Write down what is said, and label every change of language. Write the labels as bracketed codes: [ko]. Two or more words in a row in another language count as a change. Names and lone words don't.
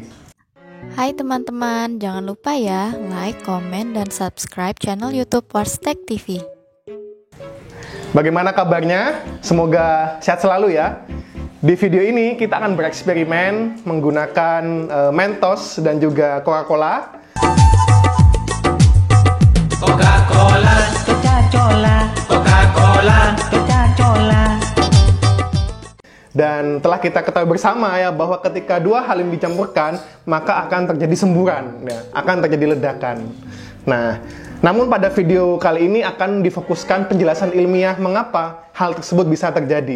[id] Hai teman-teman, jangan lupa ya like, komen, dan subscribe channel YouTube Workstech TV. Bagaimana kabarnya? Semoga sehat selalu ya. Di video ini kita akan bereksperimen menggunakan Mentos dan juga Coca-Cola. Coca-Cola, Coca-Cola, Coca-Cola, Coca-Cola. Dan telah kita ketahui bersama ya bahwa ketika dua hal ini dicampurkan, maka akan terjadi semburan, ya, akan terjadi ledakan. Nah, namun pada video kali ini akan difokuskan penjelasan ilmiah mengapa hal tersebut bisa terjadi.